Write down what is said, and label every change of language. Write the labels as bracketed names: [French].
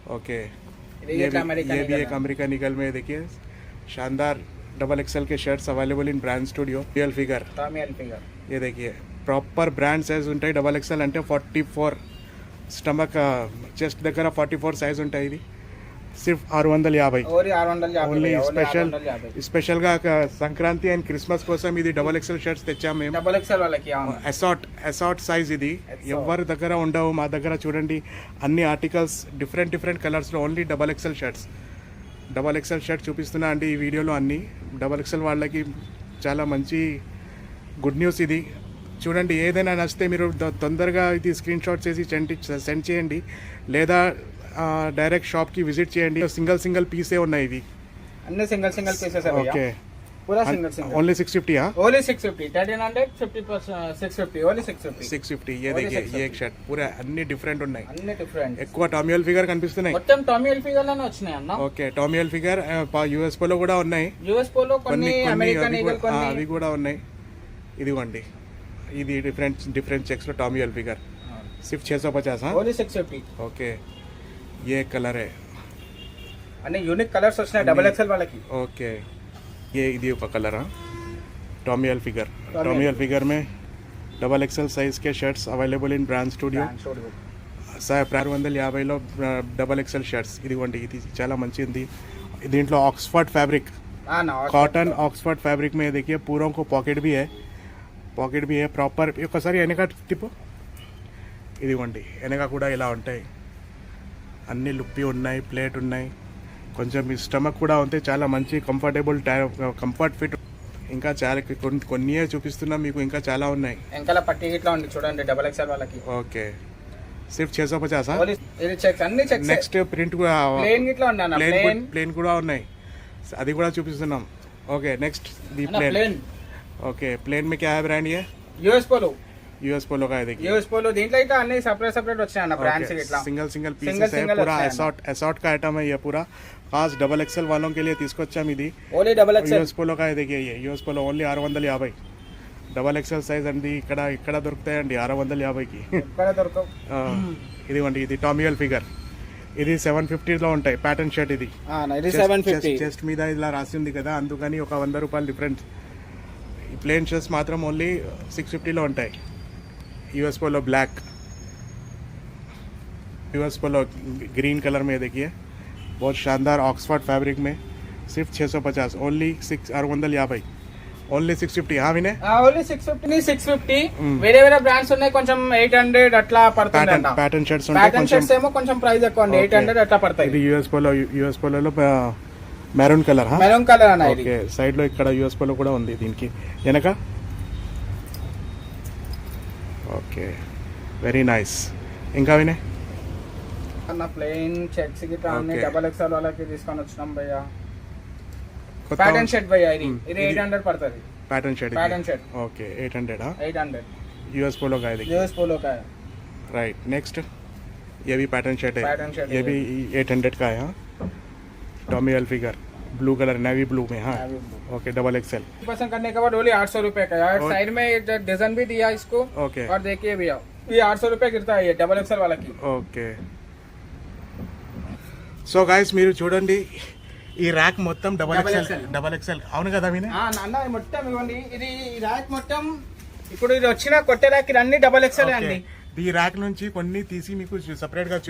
[Hindi] Okay, ये भी एक अमेरिकन ईगल में देखिए शानदार XXL के shirts [English] Available in brand studio. [Telugu] Hilfiger. [Hindi] ये देखिए [Telugu] ప్రాపర్ బ్రాండ్ సైజ్ ఉంటాయి. XXL అంటే 44 స్టమక్ చెస్ట్ దగ్గర 44 సైజ్ ఉంటాయి. ఇది [Hindi] సిర్ఫ్ 650 [English] Only 650 only భయ్యా, only special 650. [Telugu] స్పెషల్గా సంక్రాంతి అండ్ క్రిస్మస్ కోసం ఇది డబల్ ఎక్సెల్ షర్ట్స్ తెచ్చాం మేము. డబల్ ఎక్స్ఎల్ వాళ్ళకి అవును. అసార్ట్ సైజ్ ఇది ఎవరి దగ్గర ఉండవు, మా దగ్గర చూడండి అన్ని ఆర్టికల్స్ డిఫరెంట్ కలర్స్లో only double XL shirts. Double XL shirt చూపిస్తున్నా అండి ఈ వీడియోలో అన్ని డబల్ ఎక్సెల్ వాళ్ళకి చాలా మంచి గుడ్ న్యూస్ ఇది. చూడండి ఏదైనా నచ్చితే మీరు తొందరగా ఇది స్క్రీన్ షాట్ చేసి సెండ్ చేయండి, లేదా డైరెక్ట్ షాప్కి విజిట్ చేయండి. సింగిల్ పీసే ఉన్నాయి ఇవి అన్ని సింగిల్ పీసెస్ భయ్యా, ఓకే. పూరా సింగిల్ ఓన్లీ 650 ఓన్లీ 650. 1300 50% 650 ఓన్లీ 650. [Hindi] 650 ये देखिए ये एक शर्ट पूरा [Telugu] అన్ని డిఫరెంట్ ఉన్నాయి. అన్ని డిఫరెంట్, ఎక్కువ టామీ ఫిగర్ కనిపిస్తున్నాయి. మొత్తం టామీ ఎల్ఫిగర్ లోనే వచ్చినాయి అన్న. Okay Tommy figure US polo కూడా ఉన్నాయి, యూఎస్ పోలో కొన్ని, అమెరికన్ ఈగల్ కొన్ని, అవి కూడా ఉన్నాయి. ఇదిగోండి ఇది డిఫరెంట్ చెక్స్ లో టామీ ఫిగర్ సిర్ఫ్ 650 ఓన్లీ 650. [Hindi] ఓకే ये कलर है, [Telugu] అన్ని యూనిక్ కలర్స్ వచ్చినాయి డబల్ ఎక్స్ఎల్ వాళ్ళకి. [Hindi] ओके ये [Telugu] ఇది ఒక కలర్ [Hindi] टॉमी एल्फिगर में डबल एक्सएल साइज के shirts [English] Available in brand studio. [Telugu] 650లో double XL shirts. ఇదిగోండి ఇది చాలా మంచిది. [Hindi] దీంట్లో Oxford fabric cotton Oxford fabric में देखिए पूरों को पॉकेट भी है प्रॉपर. [Telugu] ఒకసారి వెనక తిప్పు. ఇదిగోండి వెనక కూడా ఇలా ఉంటాయి, అన్ని లుప్పి ఉన్నాయి, ప్లేట్ ఉన్నాయి, కొంచెం మీ స్టమక్ కూడా ఉంటే చాలా మంచి కంఫర్ట్ ఫిట్. ఇంకా చాలా కొన్ని చూపిస్తున్నా మీకు, ఇంకా చాలా ఉన్నాయి. వెనకాల పట్టి ఇట్లా ఉంది చూడండి డబల్ ఎక్స్ఎల్ వాళ్ళకి. ఓకే సిర్ఫ్ 650. ఓన్లీ ఇది చెక్స్, అన్ని చెక్స్. నెక్స్ట్ ప్రింట్ కూడా ప్లేన్ ఇట్లా ఉంది అన్న, ప్లేన్ కూడా ఉన్నాయి, అది కూడా చూపిస్తున్నాం. Okay next the plane. [Hindi] Okay ప్లేन में क्या है ब्रांड ये? यूएस पोलो का है देखिए. [Telugu] యూఎస్ పోలో దీంట్లో ఇట్లా అన్ని సెపరేట్ వచ్చాయి అన్న బ్రాండ్స్ ఇట్లా. [Hindi] సింగిల్ పీసెస్ है, पूरा असॉर्ट का आइटम है ये पूरा. खास डबल एक्सएल वालों के लिए [Telugu] తీసుకొచ్చాం ఇది. Only double XL [Hindi] US polo का है देखिए ये US Polo only 650. [Telugu] Double XL size అండి ఇక్కడ దొరుకుతాయండి 650కి. ఇక్కడ దొరకవు. ఇదిగోండి ఇది టామీ ఫిగర్, ఇది 750లో ఉంటాయి. ప్యాటర్న్ షర్ట్ ఇది. ఇది 750. చెస్ట్ మీద ఇలా రాసి ఉంది కదా, అందుకని ఒక 100 రూపాయలు డిఫరెన్స్. ఈ ప్లేన్ షర్ట్స్ మాత్రం ఓన్లీ 650లో ఉంటాయి. [Hindi] US Polo black, US Polo green colour में देखिए बहुत शानदार ऑक्सफोर्ड फैब्रिक में सिर्फ 650 ओनली 650 ఓన్లీ 650. [Telugu] వినే ఓన్లీ 650. వేరే బ్రాండ్స్ ఉన్నాయి కొంచెం 800 అట్లా పడుతుంది. ప్యాటర్న్ షర్ట్స్ ప్యాటర్న్ షర్ట్స్ ఏమో కొంచెం ప్రైస్ ఎక్కువ అండి, 800 అట్లా పడతాయి. ఇది యూఎస్ పోలోలో మెరూన్ కలర్ అన్న. ఓకే సైడ్ లో ఇక్కడ యూఎస్ పోలో కూడా ఉంది దీనికి వెనక. Okay very nice. ఇంకా వినే అన్న ప్లెయిన్ చెక్స్ గిట్లా అన్ని డబల్ ఎక్స్ఎల్ వాళ్ళకి తీసుకొని వచ్చినాం భయ్యా. ప్యాటర్న్ షర్ట్ భయ్యా, ఇది 800 పడుతుంది. [Hindi] Pattern shirt okay 800 US Polo का है. यूएस पोलो का है राइट. नेक्स्ट ये भी पैटर्न शर्ट है, ये भी 800 का है. हाँ Tommy एल्फिगर blue colour navy blue में. हाँ ओके डबल एक्सएल. पसंद करने के बाद ओनली 800 रुपए का है. साइड में डिजाइन भी दिया इसको. ओके और देखिए भैया ये 800 रुपए गिरता है ये डबल एक्सएल वाला की. [Telugu] ఓకే సో గైస్ మీరు చూడండి ఈ ర్యాక్ మొత్తం డబల్ ఎక్సెల్ అవును కదా వినే? అన్న మొత్తం ఇవ్వండి, ఇది ర్యాక్ మొత్తం ఇప్పుడు ఇది వచ్చిన కొట్టే ర్యాక్ అన్ని డబల్ ఎక్సెల్ అండి. ఈ ర్యాక్ నుంచి కొన్ని తీసి మీకు సెపరేట్ గా